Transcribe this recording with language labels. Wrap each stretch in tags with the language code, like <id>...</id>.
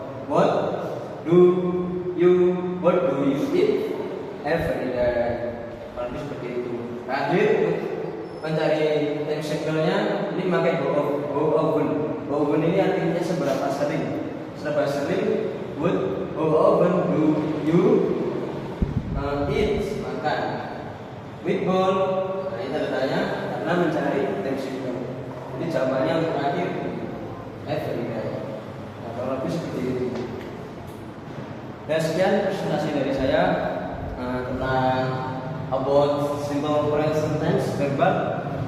<en>What do you eat every day?</en> <id>Kalau seperti itu. Terakhir mencari time cycle-nya ini pakai how often. How often ini artinya seberapa sering. Seberapa sering</id> <en>how often do you eat,</en> <id>makan</id> <en>meatball?</en> <id>Nah ini tanda tanya karena mencari time cycle. Jadi jawabannya yang terakhir</id> <en>every day.</en> <id>Nah kalau lebih seperti itu. Dan sekian presentasi dari saya tentang about simple present tense verbal.</id>